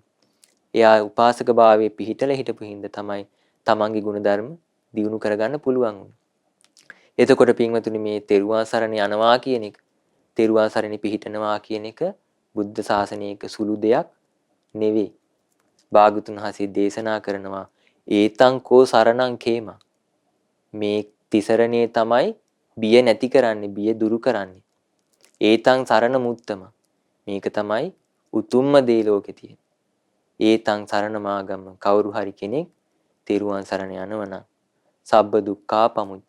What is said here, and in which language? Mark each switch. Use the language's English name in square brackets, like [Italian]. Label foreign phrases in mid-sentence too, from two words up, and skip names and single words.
[Sinhala] එයා උපාසක භාවයේ පිහිටලා හිටපු හින්දා තමයි තමන්ගේ ගුණධර්ම දියුණු කරගන්න පුළුවන් වුනේ. එතකොට පින්වතුනි මේ තෙරුවන් සරණ යනවා කියන එක, තෙරුවන් සරණ පිහිටනවා කියන එක බුද්ධ ශාසනයක සුළු දෙයක් නෙවෙයි. භාගතුන් වහන්සේ දේශනා කරනවා [Pali] ඒතං කෝ සරණං කේම. [Sinhala] මේ තිසරණේ තමයි බිය නැති කරන්නේ, බිය දුරු කරන්නේ. [Pali] ඒතං සරණ මුත්තම. [Sinhala] මේක තමයි උතුම්ම දේ ලෝකේ තියෙන. [Pali] ඒතං සරණ මාගම. [Sinhala] කවුරු හරි කෙනෙක් තෙරුවන් සරණ යනවනම් [Pali] සබ්බ දුක්ඛා පමුච්චති.